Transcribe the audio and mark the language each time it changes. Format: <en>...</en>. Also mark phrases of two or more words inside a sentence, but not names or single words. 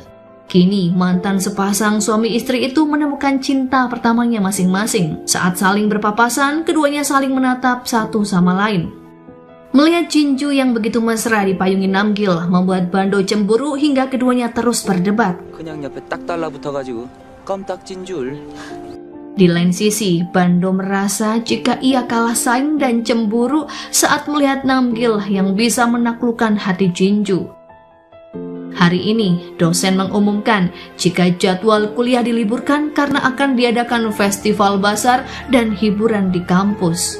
<id>Kini, mantan sepasang suami istri itu menemukan cinta pertamanya masing-masing. Saat saling berpapasan, keduanya saling menatap satu sama lain. Melihat Jinju yang begitu mesra dipayungi Namgil membuat Bando cemburu hingga keduanya terus berdebat.</id> <ko>그냥 옆에 딱 달라붙어가지고 껌딱진 줄.</ko> <id>Di lain sisi, Bando merasa jika ia kalah saing dan cemburu saat melihat Namgil yang bisa menaklukkan hati Jinju. Hari ini, dosen mengumumkan jika jadwal kuliah diliburkan karena akan diadakan festival basar dan hiburan di kampus.</id>